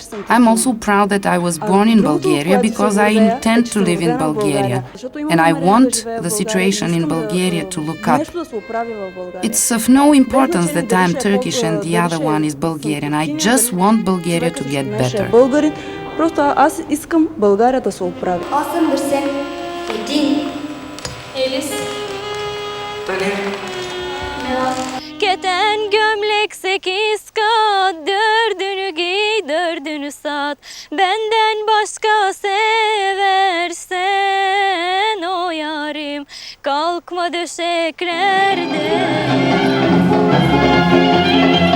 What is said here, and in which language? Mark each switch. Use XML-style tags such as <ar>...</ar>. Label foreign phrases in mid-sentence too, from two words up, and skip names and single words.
<en>I'm also proud that I was born in Bulgaria because I intend to live in Bulgaria. And I want the situation in Bulgaria to look up. It's of no importance that I'm Turkish and the other one is Bulgarian. I just want Bulgaria to get better.</en> <bg>Просто аз искам България да се оправи.</bg> <tr>81 Elis Keten gömlek 8 kat, 4'ünü giy 4'ünü sat. Benden başka seversen o yarim, kalkma döşeklerde.</tr>